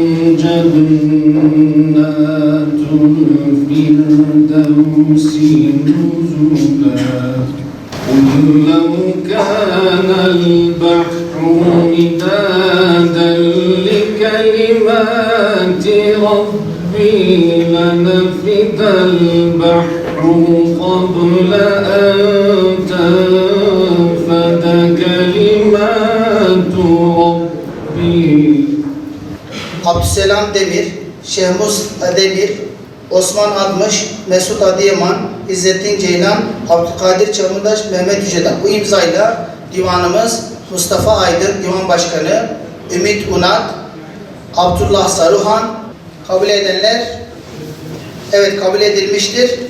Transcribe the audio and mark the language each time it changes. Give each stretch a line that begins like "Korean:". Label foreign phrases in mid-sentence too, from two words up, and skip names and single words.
Arabic: جنات الفردوس نزلا قل لو كان البحر مدادا لكلمات ربي لنفد البحر قبل أن تنفد كلمات ربي.
Turkish: Abdüselam Demir, Şehmus Demir, Osman Admış, Mesut Adıyaman, İzzettin Ceylan, Abdülkadir Çamurdaş, Mehmet Yüceden. Bu imzayla divanımız Mustafa Aydın, Divan Başkanı, Ümit Unat, Abdullah Saruhan, kabul edenler, evet kabul edilmiştir.